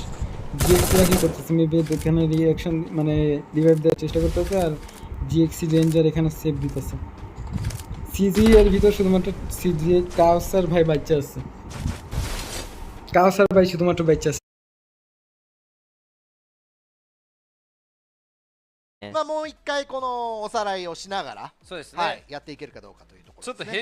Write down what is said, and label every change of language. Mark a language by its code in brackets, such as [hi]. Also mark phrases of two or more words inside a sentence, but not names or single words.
[bn] জিএক্সিরা কি করতেছে, মেবি এখানে রিঅ্যাকশন মানে রিভাইভ দেওয়ার চেষ্টা করতেছে, আর জিএক্সি রেঞ্জার এখানে সেভ দিতেছে। সিজি এর ভিতর শুধুমাত্র সিজি কাউসার ভাই বাচ্চা আছে, কাউসার ভাই শুধুমাত্র বাচ্চা আছে। [ja] まあもう一回このおさらいをしながら、そうですね、はい、やっていけるかどうかというところちょっとですね。